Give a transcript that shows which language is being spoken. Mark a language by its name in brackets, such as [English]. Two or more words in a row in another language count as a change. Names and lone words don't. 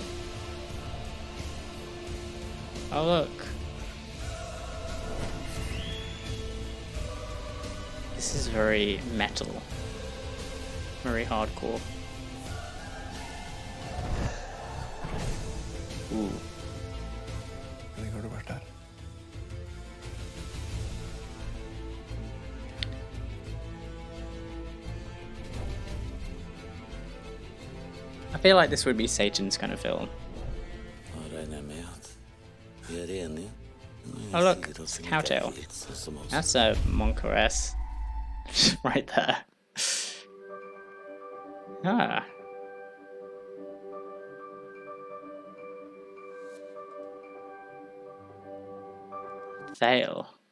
[English] Oh look. This is very metal. Very hardcore. Ooh. [Norwegian] Lenge har du vært her? [English] I feel like this would be Satan's kind of film. [Norwegian] Da regner jeg med at vi er enige. [English] Oh look, it's a cowtail. That's a Moncaress. Right there. Ah. Fail.